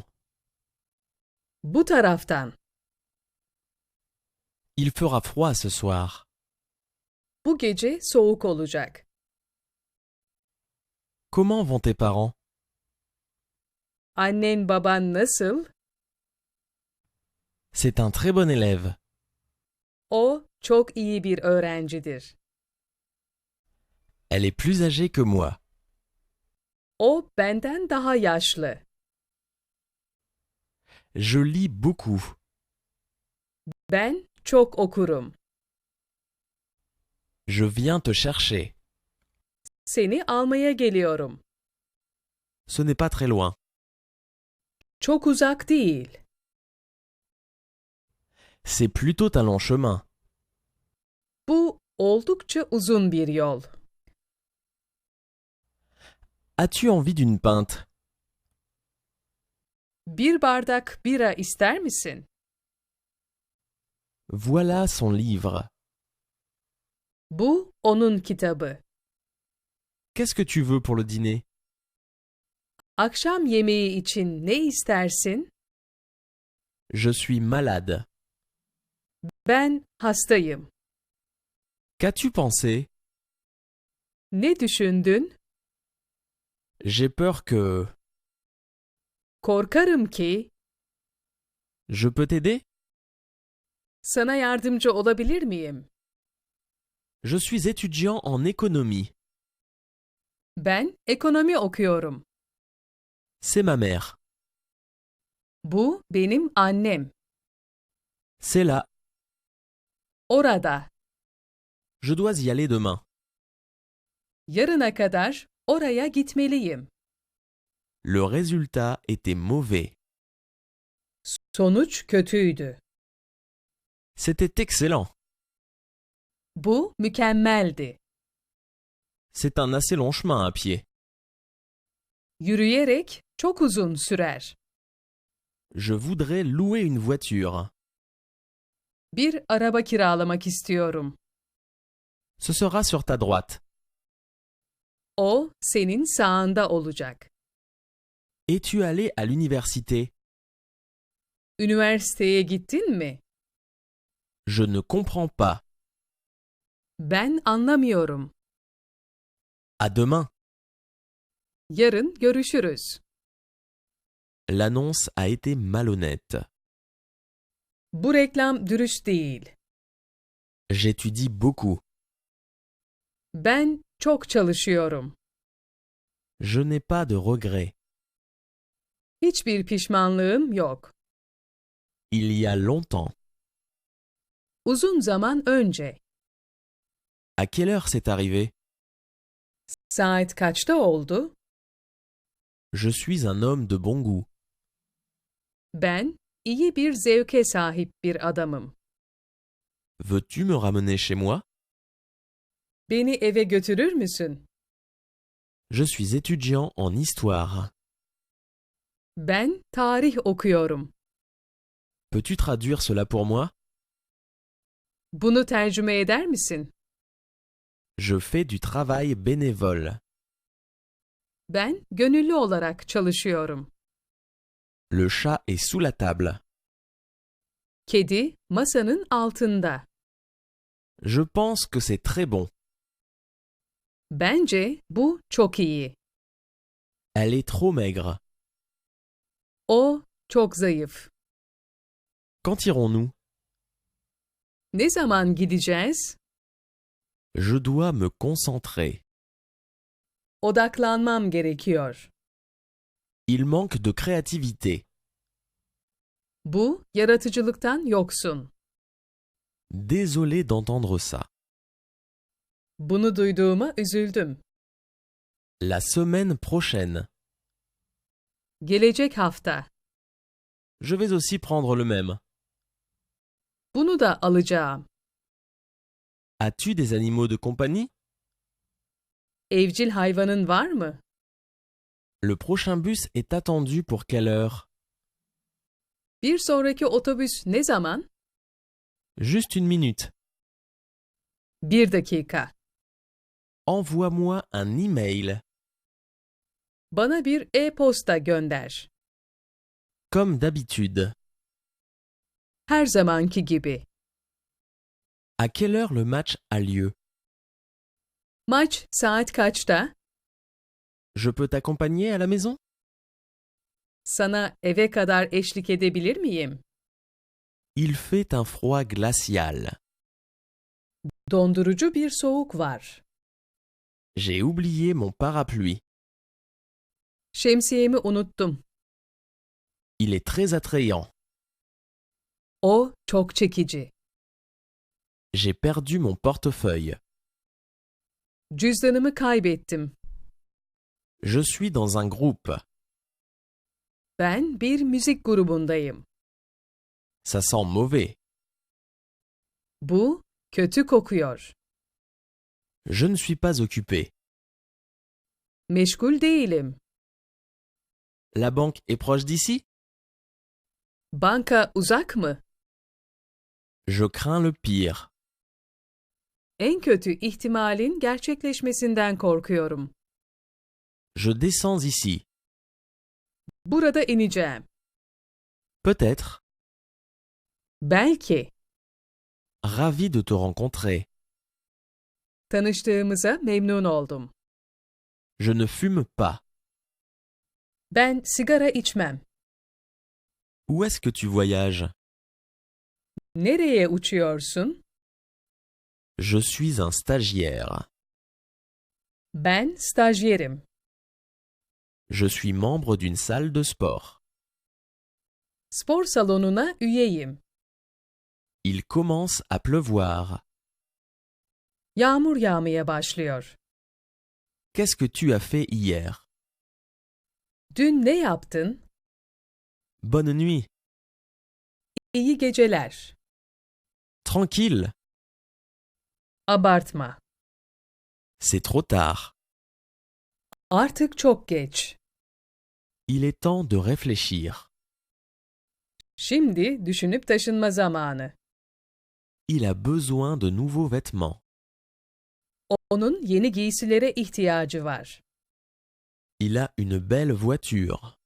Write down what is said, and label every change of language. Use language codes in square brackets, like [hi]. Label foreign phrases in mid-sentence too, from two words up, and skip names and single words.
[tr] Bu taraftan. [fr] Il fera froid ce soir. [tr] Bu gece soğuk olacak. [fr] Comment vont tes parents? [tr] Annen baban nasıl? [fr] C'est un très bon élève. [tr] O çok iyi bir öğrencidir. [fr] Elle est plus âgée que moi. [tr] O benden daha yaşlı. [fr] Je lis beaucoup. [tr] Ben çok okurum. [fr] Je viens te chercher. [tr] Seni almaya geliyorum. [fr] Ce n'est pas très loin. [tr] Çok uzak değil. [fr] C'est plutôt un long chemin. [tr] Bu oldukça uzun bir yol. [fr] As-tu envie d'une pinte? [tr] Bir bardak bira ister misin? [fr] Voilà son livre. [tr] Bu onun kitabı. [fr] Qu'est-ce que tu veux pour le dîner? [tr] Akşam yemeği için ne istersin? [fr] Je suis malade. [tr] Ben hastayım. [fr] Qu'as-tu pensé? [tr] Ne düşündün? [fr] J'ai peur que... [tr] Korkarım ki [fr] Je peux t'aider? [tr] sana yardımcı olabilir miyim? [fr] Je suis étudiant en économie. [tr] Ben ekonomi okuyorum. [fr] C'est ma mère. [tr] Bu benim annem. [fr] C'est là. [tr] Orada. [fr] Je dois y aller demain. [tr] Yarına kadar oraya gitmeliyim. [fr] Le résultat était mauvais. [tr] Sonuç kötüydü. [fr] C'était excellent. [tr] Bu mükemmeldi. [fr] C'est un assez long chemin à pied. [tr] Yürüyerek çok uzun sürer. [fr] Je voudrais louer une voiture. [tr] Bir araba kiralamak istiyorum. [fr] Ce sera sur ta droite. [tr] O senin sağında olacak. [fr] Es-tu allé à l'université? [tr] Üniversiteye gittin mi? [fr] Je ne comprends pas. [tr] Ben anlamıyorum. [fr] À demain. [tr] Yarın görüşürüz. [fr] L'annonce a été malhonnête. [tr] Bu reklam dürüst değil. [fr] J'étudie beaucoup. [tr] Ben çok çalışıyorum. [fr] Je n'ai pas de regrets. [tr] Hiçbir pişmanlığım yok. [fr] Il y a longtemps. [tr] Uzun zaman önce. [fr] À quelle heure c'est arrivé? [tr] Saat kaçta oldu? [fr] Je suis un homme de bon goût. [tr] Ben iyi bir zevke sahip bir adamım. [fr] Veux-tu me ramener chez moi? [tr] Beni eve götürür müsün? [fr] Je suis étudiant en histoire. [tr] Ben tarih okuyorum. [fr] Peux-tu traduire cela pour moi? [tr] Bunu tercüme eder misin? [fr] Je fais du travail bénévole. [tr] Ben gönüllü olarak çalışıyorum. [fr] Le chat est sous la table. [tr] Kedi masanın altında. [fr] Je pense que c'est très bon. [tr] Bence bu çok iyi. [fr] Elle est trop maigre. [tr] O çok zayıf. [fr] Quand irons-nous? [tr] Ne zaman gideceğiz? [fr] Je dois me concentrer. [tr] Odaklanmam gerekiyor. [fr] Il manque de créativité. [tr] Bu, yaratıcılıktan yoksun. [fr] Désolé d'entendre ça. [tr] Bunu duyduğuma üzüldüm. [fr] La semaine prochaine. [tr] Gelecek hafta. [fr] Je vais aussi prendre le même. [tr] Bunu da alacağım. [fr] As-tu des animaux de compagnie? [tr] Evcil hayvanın var mı? [fr] Le prochain bus est attendu pour quelle heure? [tr] Bir sonraki otobüs ne zaman? [fr] Juste une minute. [tr] 1 dakika. [fr] Envoie-moi un email. [tr] Bana bir e-posta gönder. [fr] Comme d'habitude. [tr] Her zamanki gibi. [fr] À quelle heure le match a lieu? [tr] Maç saat kaçta? [fr] Je peux t'accompagner à la maison? [tr] Sana eve kadar eşlik edebilir miyim? [fr] Il fait un froid glacial. [tr] Dondurucu bir soğuk var. [fr] J'ai oublié mon parapluie. [tr] Şemsiyemi unuttum. [fr] Il est très attrayant. [tr] O çok çekici. [fr] J'ai perdu mon portefeuille. [tr] Cüzdanımı kaybettim. [fr] Je suis dans un groupe. [tr] Ben bir müzik grubundayım. [fr] Ça sent mauvais. [tr] Bu kötü kokuyor. [fr] Je ne suis pas occupé. [tr] Meşgul değilim. [fr] La banque est proche d'ici? [tr] Banka uzak mı? [fr] Je crains le pire. [tr] En kötü ihtimalin gerçekleşmesinden korkuyorum. [fr] Je descends ici. [tr] Burada ineceğim. [fr] Peut-être. [tr] Belki. [fr] Ravi de te rencontrer. [tr] Tanıştığımıza memnun oldum. [fr] Je ne fume pas. [tr] Ben sigara içmem. [fr] Où est-ce que tu voyages? [tr] Nereye uçuyorsun? [fr] Je suis un stagiaire. [tr] Ben stajyerim. [fr] Je suis membre d'une salle de sport. [tr] Spor salonuna üyeyim. [fr] Il commence à pleuvoir. [tr] Yağmur yağmaya başlıyor. [fr] Qu'est-ce que tu as fait hier? [tr] Dün ne yaptın? [fr] Bonne nuit. [tr] İyi geceler. [fr] Tranquille. [tr] Abartma. [fr] C'est trop tard. [tr] Artık çok geç. [fr] Il est temps de réfléchir. [tr] Şimdi düşünüp taşınma zamanı. [fr] Il a besoin de nouveaux vêtements. [tr] Onun yeni giysilere ihtiyacı var. [fr] Il a une belle voiture.